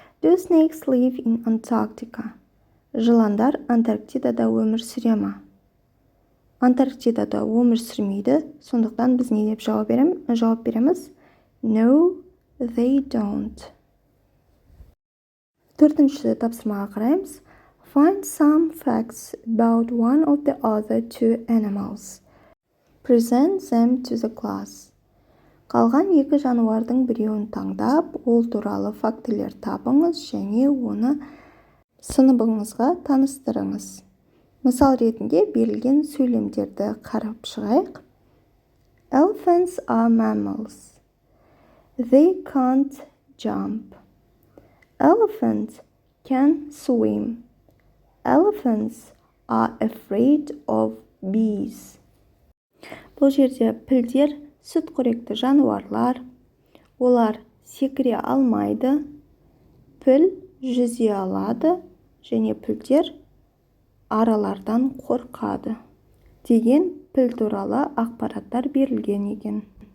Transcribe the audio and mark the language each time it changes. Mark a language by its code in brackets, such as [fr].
[en] Do snakes live in Antarctica? [kk] Жыландар Антарктидада өмір сүре ме? Антарктидада өмір сүрмейді, сондықтан біз не деп жауап береміз? [en] No, they don't. [kk] Төртінші тапсырмаға қараймыз. [en] Find some facts about one of the other two animals. Present them to the class. [kk] Қалған 2 жануардың біреуін таңдап, ол туралы фактілер табыңыз және оны сыныбыңызға таныстырыңыз. Мысал ретінде берілген сөйлемдерді қарап шығайық. [en] Elephants are mammals. They can't jump. Elephants can swim. Elephants are afraid of bees. [kk] Бұл жерде пілдер сүтқоректі жануарлар, олар секіре алмайды, піл жүзе алады және пілдер аралардан қорқады деген піл туралы ақпараттар берілген екен.